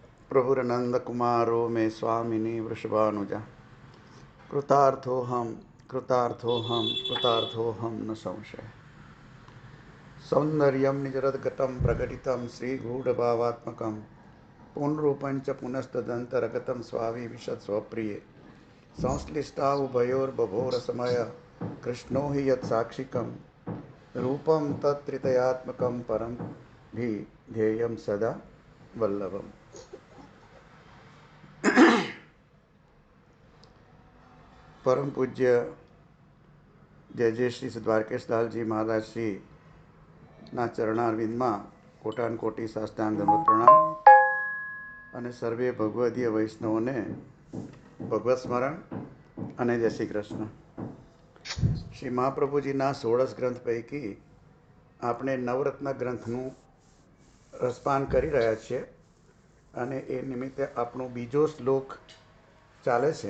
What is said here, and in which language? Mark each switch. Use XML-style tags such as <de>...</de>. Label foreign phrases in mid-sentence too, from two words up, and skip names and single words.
<sa>प्रभुरनंद कुमारो मे स्वामिनी वृषभानुजा कृतार्थोहम कृतार्थोहम कृतार्थोहम न संशय सौंदर्यम निजरद्गतं प्रकटितं श्रीगूढ़भावात्मकं पुनरूपञ्च पुनस्तदन्तरगतं स्वाविविशत् स्वप्रिये संश्लिष्टा उभयोर्बभोरसमय कृष्णो हि यत्साक्षिकं रूपं तत्त्रितयात्मकं परं भी ध्येयं सदा वल्लभम्।</sa> <gu>પરમ પૂજ્ય જય જય શ્રી દ્વારકેશલાલજી મહારાજ શ્રીના ચરણારવિંદમાં કોટાન કોટી સાષ્ટાંગ દંડવત પ્રણામ અને સર્વે ભગવદીય વૈષ્ણવોને ભગવત સ્મરણ અને જય શ્રી કૃષ્ણ। શ્રી મહાપ્રભુજીના 16 ગ્રંથ પૈકી આપણે નવરત્ન ગ્રંથનું રસપાન કરી રહ્યા છીએ અને એ નિમિત્તે આપણો બીજો શ્લોક ચાલે છે।</gu>